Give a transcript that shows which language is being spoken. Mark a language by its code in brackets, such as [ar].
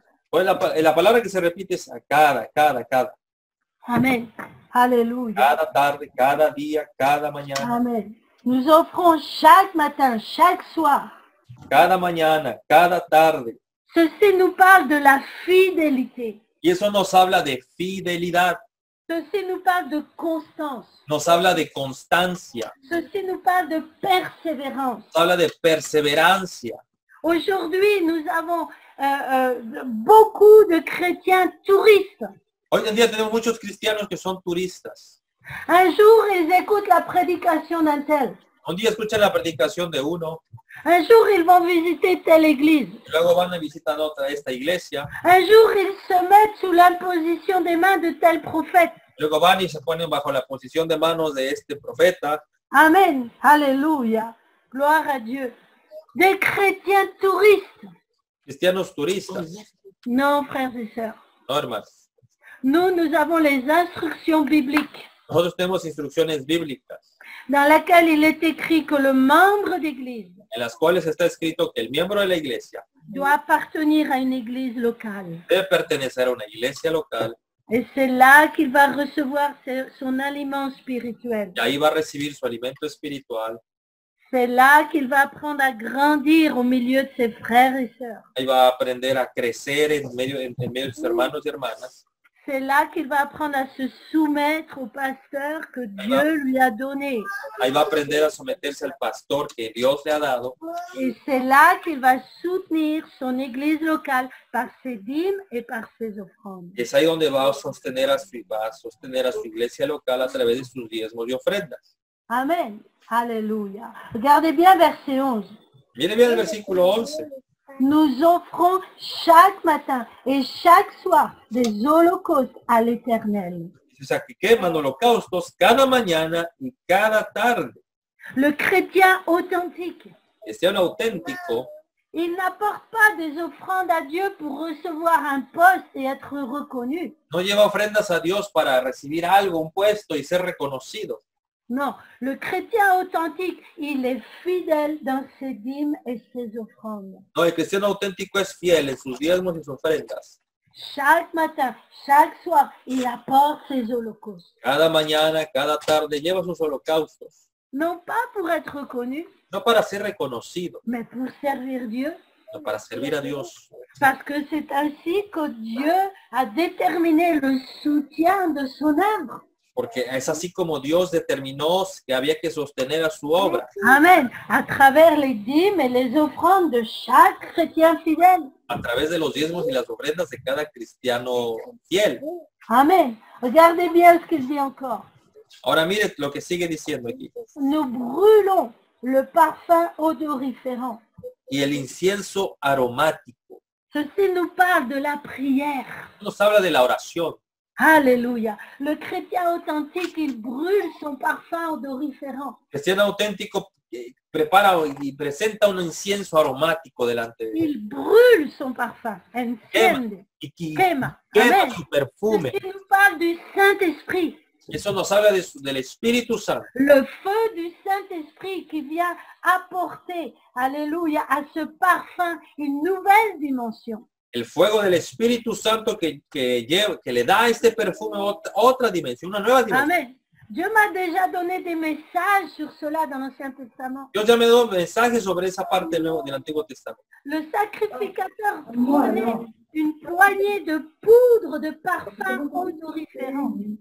[es] Pues la palabra que se repite es a cada. Amen. Alléluia. Cada tarde, cada día, cada mañana. Amen. [fr] Nous offrons chaque matin, chaque soir. [es] Cada mañana, cada tarde. [fr] Ceci nous parle de la fidélité. [es] Y eso nos habla de fidelidad. [fr] Ceci nous parle de constance. [es] Nos habla de constancia. [fr] Ceci nous parle de persévérance. [es] Nos habla de perseverancia. [fr] Aujourd'hui, nous avons beaucoup de chrétiens touristes. [es] Hoy en día tenemos muchos cristianos que son turistas. [fr] Un jour, ils écoutent la prédication d'un tel. [es] Un día escuchan la predicación de uno, [fr] Un jour, ils vont visiter telle église. [es] luego van a visitar esta iglesia, [fr] Un jour, ils se mettent sous l'imposition des mains de tel prophète. [es] luego van y se ponen bajo la posición de manos de este profeta. [fr] Amen. Alléluia. Gloire à Dieu. Des chrétiens touristes. [es] Cristianos turistas. [fr] Non, frères et sœurs. [es] No, hermanos. [fr] Nous avons les instructions bibliques. [es] Nosotros tenemos instrucciones bíblicas. [fr] dans laquelle il est écrit que le membre d'église [es] en las cuales está escrito que el miembro de la iglesia [fr] doit appartenir à une église locale. [es] debe pertenecer a una iglesia local [fr] Et c'est là qu'il va recevoir son aliment spirituel. [es] y ahí va a recibir su alimento espiritual. [fr] C'est là qu'il va apprendre à grandir au milieu de ses frères et sœurs. [es] Ahí va a aprender a crecer en medio de sus hermanos y hermanas. [fr] C'est là qu'il va apprendre à se soumettre au pasteur que Dieu lui a donné. [es] Ahí va a aprender a someterse al pastor que Dios le ha dado. [fr] Et c'est là qu'il va soutenir son église locale par ses dîmes et par ses offrandes. [es] Y es ahí donde va a sostener a su iglesia local a través de sus diezmos y ofrendas. [fr] Amen. Alléluia. Regardez bien verset 11. [es] Mire bien el versículo 11. [fr] Nous offrons chaque matin et chaque soir des holocaustes à l'Éternel. [es] O sea, que queman holocaustos cada mañana y cada tarde. [fr] Le chrétien authentique, [es] Cristiano auténtico [fr] il n'apporte pas des offrandes à Dieu pour recevoir un poste et être reconnu. [es] no lleva ofrendas a Dios para recibir algo, un puesto y ser reconocido. [fr] Non, le chrétien authentique, il est fidèle dans ses dîmes et ses offrandes. [es] No, el cristiano auténtico es fiel en sus diezmos y sus ofrendas. [fr] Chaque matin, chaque soir, il apporte ses holocaustes. [es] Cada mañana, cada tarde lleva sus holocaustos. [fr] Non pas pour être reconnu, [es] No para ser reconocido, [fr] mais pour servir Dieu. [es] sino para servir a Dios. [fr] Parce que c'est ainsi que Dieu a déterminé le soutien de son œuvre. [es] Porque es así como Dios determinó que había que sostener a su obra. Amen. [fr] À travers les dîmes et les offrandes de chaque chrétien fidèle. [es] A través de los diezmos y las ofrendas de cada cristiano fiel. Amen. [fr] Regardez bien ce qu'il dit encore. [es] Ahora mire lo que sigue diciendo aquí. [fr] Nous brûlons le parfum odoriférant. [es] Y el incienso aromático. [fr] Ceci nous parle de la prière. [es] Nos habla de la oración. [fr] Alléluia. Le chrétien authentique, il brûle son parfum odoriférant. [es] El cristiano auténtico prepara y presenta un incienso aromático delante de Dios. [fr] Il brûle son parfum. [es] Enciende. Y Quema. quema Amen. su perfume. [fr] Ceci nous parle du Saint-Esprit. [es] Eso nos habla del Espíritu Santo. [fr] Le feu du Saint-Esprit qui vient apporter, alléluia, à ce parfum une nouvelle dimension. [es] El fuego del Espíritu Santo que le da a este perfume otra dimensión, una nueva dimensión. Amen. [fr] Dieu m'a déjà donné des messages sur cela dans l'Ancien Testament. [es] Dios ya me dio mensajes sobre esa parte del Antiguo Testamento. [fr] Le sacrificateur prenait une poignée de poudre de parfum odoriférant.